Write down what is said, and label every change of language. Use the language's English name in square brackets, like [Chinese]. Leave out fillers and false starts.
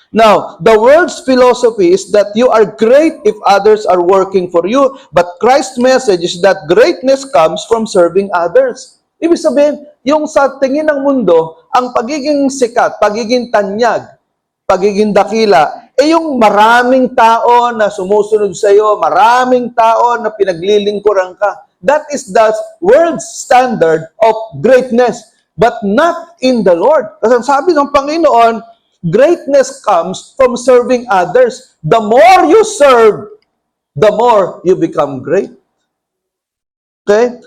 [English] Now, the world's philosophy is that you are great if others are working for you, but Christ's message is that greatness comes from serving others. [Filipino] Ibig sabihin, yung sa tingin ng mundo, ang pagiging sikat, pagiging tanyag, pagiging dakila, yung maraming tao na sumusunod sa iyo, maraming tao na pinaglilingkuran ka. [English] That is the world's standard of greatness, but not in the Lord. [Filipino] Kasi sabi ng Panginoon, [English] greatness comes from serving others. The more you serve, the more you become great. Okay?